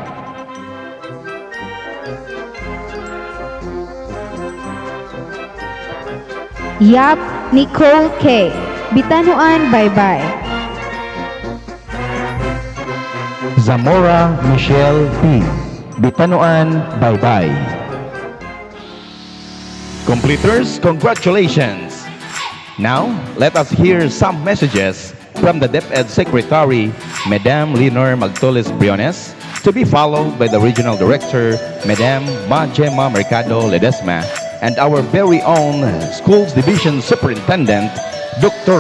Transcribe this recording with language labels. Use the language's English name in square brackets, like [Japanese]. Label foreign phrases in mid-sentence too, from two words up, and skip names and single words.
[English] Yap Nicole K. Bitanhuan Baybay. Zamora Michelle P. Bitanhuan Baybay. Completers, congratulations! Now, let us hear some messages from the DepEd Secretary, Madame Leonor Magtoles Briones, to be followed by the Regional Director, Madame Majema Mercado Ledesma, and our very own Schools Division Superintendent, Dr.